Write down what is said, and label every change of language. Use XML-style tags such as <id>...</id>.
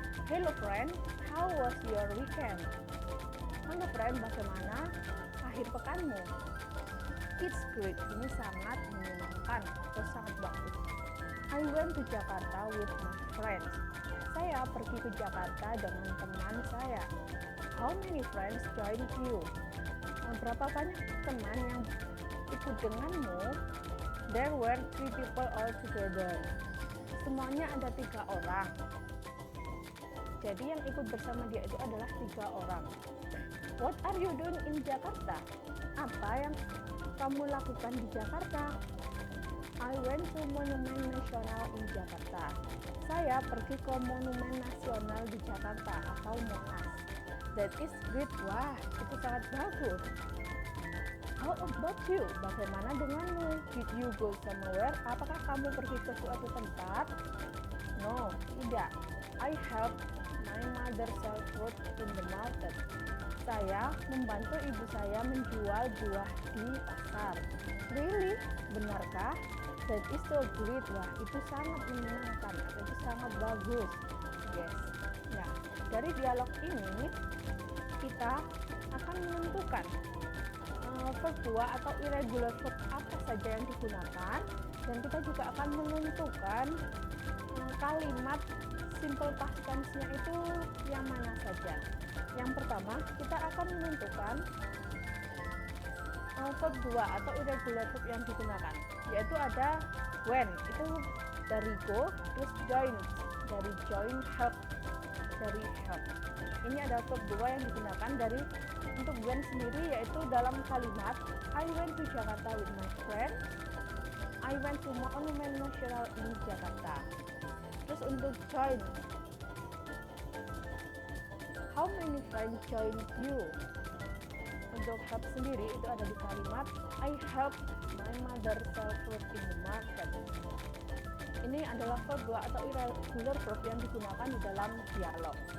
<en>Hello friend, how was your weekend?</en> <id>Halo friend, bagaimana akhir pekanmu?</id> <en>It's great,</en> <id>ini sangat menyenangkan atau sangat bagus.</id> <en>I went to Jakarta with my friends.</en> <id>Saya pergi ke Jakarta dengan teman saya.</id> <en>How many friends joined you?</en> <id>Berapa banyak teman yang ikut denganmu?</id> <en>There were 3 people all together.</en> <id>Semuanya ada 3 orang. Jadi yang ikut bersama dia itu adalah 3 orang.</id> <en>What are you doing in Jakarta?</en> <id>Apa yang kamu lakukan di Jakarta?</id> <en>I went to Monumen Nasional in Jakarta.</en> <id>Saya pergi ke Monumen Nasional di Jakarta atau Monas.</id> <en>That is great.</en> <id>Wah, itu sangat bagus.</id> <en>How about you?</en> <id>Bagaimana denganmu?</id> <en>Did you go somewhere?</en> <id>Apakah kamu pergi ke suatu tempat?</id> <en>No, tidak. I helped my mother sell fruit in the market.</en> <id>Saya membantu ibu saya menjual buah di pasar.</id> <en>Really?</en> <id>Benarkah?</id> <en>That is so great.</en> <id>Wah, itu sangat menyenangkan atau itu sangat bagus. Yes. Nah, dari dialog ini kita akan menentukan verb 2 atau irregular verb apa saja yang digunakan, dan kita juga akan menentukan kalimat simple past tense-nya itu yang mana saja. Yang pertama, kita akan menentukan verb 2 atau irregular verb yang digunakan, yaitu ada when, itu dari go, terus join, dari join, help, dari help. Ini ada verb 2 yang digunakan dari untuk when sendiri, yaitu dalam kalimat</id> <en>I went to Jakarta with my friend, I went to Monumen Nasional in Jakarta.</en> <id>Terus untuk</id> <en>join, how many friends joined you?</en> <id>Untuk help sendiri itu ada di kalimat</id> <en>I helped my mother sell fruit in the market.</en> <id>Ini adalah verb 2 atau irregular verb yang digunakan di dalam dialog.</id>